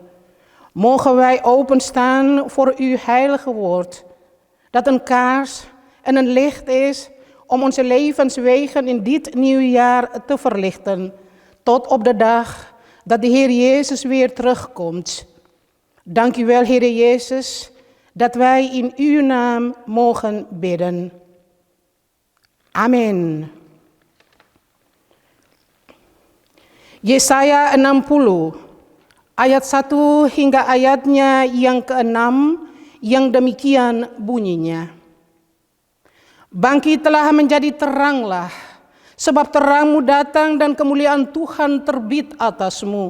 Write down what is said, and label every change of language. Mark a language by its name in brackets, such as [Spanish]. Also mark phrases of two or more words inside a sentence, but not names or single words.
[Dutch] Mogen wij openstaan voor uw heilige woord, dat een kaars en een licht is om onze levenswegen in dit nieuwe jaar te verlichten, tot op de dag dat de Heer Jezus weer terugkomt. Dank u wel, Heer Jezus, dat wij in uw naam mogen bidden. Amin. [Indonesian] Yesaya 60, ayat 1 hingga ayatnya yang ke-6, yang demikian bunyinya. Bangkitlah menjadi teranglah, sebab terangmu datang dan kemuliaan Tuhan terbit atasmu.